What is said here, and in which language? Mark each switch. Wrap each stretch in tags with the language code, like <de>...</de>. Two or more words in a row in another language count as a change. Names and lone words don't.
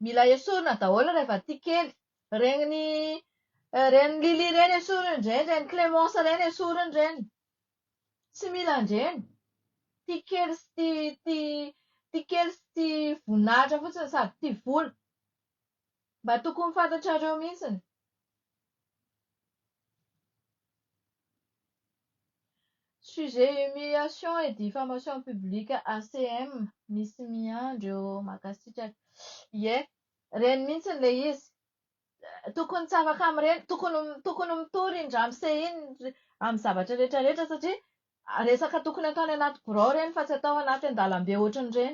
<mg>Mila esorina daholo rehefa tia kely. Reny Lily reny esorina reny. Reny Clémence reny esorina reny. Tsy mila andreny. Tia kely sy tia voninahitra fotsiny sady tia vola. Mba tokony fantatrareo mihitsiny.</mg> <fr>Sujet humiliation et diffamation publique ACM</fr> <mg>misy miandry eo makasitraka. Ie, reny mihitsy ilay izy. Tokony tsy afaka amin'ireny, tokony mitory indramose iny amin'ny zavatra rehetra rehetra satria resaka tokony atao any anaty birao ireny fa tsy atao anaty an-dalambe ohatran'ireny.</mg>